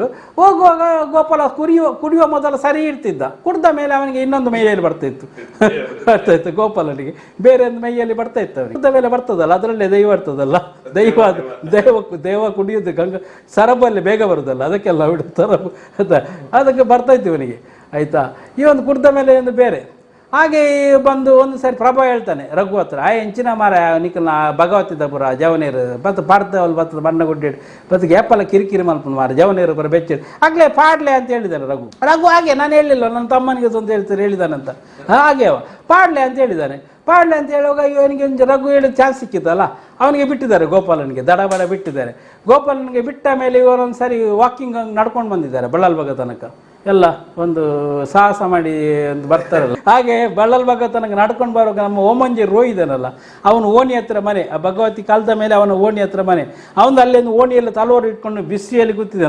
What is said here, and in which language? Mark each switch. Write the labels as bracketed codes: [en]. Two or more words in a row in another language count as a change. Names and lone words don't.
[kn] ಹೋಗುವಾಗ ಗೋಪಾಲ ಕುಡಿಯುವ ಮೊದಲು ಸರಿ ಇರ್ತಿದ್ದ, ಕುಡ್ದ ಮೇಲೆ ಅವನಿಗೆ ಇನ್ನೊಂದು ಮೈಯಲ್ಲಿ ಬರ್ತಾಯಿತ್ತು ಗೋಪಾಲನಿಗೆ, ಬೇರೆ ಒಂದು ಮೈಯಲ್ಲಿ ಬರ್ತಾ ಇತ್ತು ಅವನಿಗೆ. ಕುಡ್ದ ಮೇಲೆ ಬರ್ತದಲ್ಲ, ಅದರಲ್ಲೇ ದೈವ ಇರ್ತದಲ್ಲ, ದೇವ ಕುಡಿಯೋದು ಗಂಗಾ ಸರಬಲ್ಲಿ ಬೇಗ ಬರುದಲ್ಲ, ಅದಕ್ಕೆಲ್ಲ ಸರಬು ಅದಕ್ಕೆ ಬರ್ತಾಯಿತ್ತು ಇವನಿಗೆ. ಆಯ್ತಾ, ಈ ಒಂದು ಕುಡ್ದ ಮೇಲೆ ಒಂದು ಬೇರೆ. ಹಾಗೆ ಬಂದು ಒಂದು ಸರಿ ಪ್ರಭಾ ಹೇಳ್ತಾನೆ ರಘು ಹತ್ರ, [tcy] ಹೆಂಚಿನ ಮಾರ ನಿಖಲ್ನ ಭಗವತಿದ ಪುರ ಜವನೇರು ಬತ್ತು ಪಾಡ್ತವಲ್ ಬರ್ತದ ಮಣ್ಣಗುಡ್ಡೆ ಬತ್ತಿಗೆ ಏಪಲ್ಲ ಕಿರಿಕಿರಿ ಮಲ್ಪನ ಮಾರ ಜವನೇರು ಬರ ಬೆಚ್ಚಿರಿ ಆಗ್ಲೇ ಪಾಡ್ಲೆ [kn] ಅಂತ ಹೇಳಿದ್ದಾನೆ ರಘು ಹಾಗೆ ನಾನು ಹೇಳಿಲ್ಲ, ನನ್ನ ತಮ್ಮನಿಗೆ ಅಂತ ಹೇಳ್ತಾರೆ ಹೇಳಿದಾನಂತ, ಹಾಗೆ ಅವ ಪಾಡ್ಲೆ ಅಂತ ಹೇಳಿದ್ದಾನೆ. ಪಾಡ್ಲೆ ಅಂತ ಹೇಳುವಾಗ ಇವನಿಗೆ ಒಂದು ರಘು ಹೇಳಿದ ಚಾನ್ಸ್ ಸಿಕ್ಕಿತ್ತಲ್ಲ, ಅವನಿಗೆ ಬಿಟ್ಟಿದ್ದಾರೆ, ಗೋಪಾಲನಿಗೆ ದಡಬಡ ಬಿಟ್ಟಿದ್ದಾರೆ. ಗೋಪಾಲನಿಗೆ ಬಿಟ್ಟ ಮೇಲೆ ಇವರೊಂದು ಸರಿ ವಾಕಿಂಗ್ ನಡ್ಕೊಂಡು ಬಂದಿದ್ದಾರೆ ಬಳ್ಳಲ್ ಭಾಗ ತನಕ, ಎಲ್ಲ ಒಂದು ಸಾಹಸ ಮಾಡಿ ಒಂದು ಬರ್ತಾರಲ್ಲ ಹಾಗೆ ಬಳ್ಳಲ್ ಭಾಗ ತನಕ ನಡ್ಕೊಂಡು ಬರುವಾಗ ನಮ್ಮ ಓಮಂಜಿ ರೋಯ್ ಇದ್ದಾನಲ್ಲ, ಅವನು ಓಣಿ ಹತ್ರ ಮನೆ, ಆ ಭಗವತಿ ಕಾಲದ ಮೇಲೆ ಅವನ ಓಣಿ ಹತ್ರ ಮನೆ, ಅವನು ಅಲ್ಲಿಂದ ಓಣಿಯಲ್ಲಿ ತಲವಾರು ಇಟ್ಕೊಂಡು ಬಿಸಿಯಲ್ಲಿ ಕೂತಿದ್ದಾನೆ.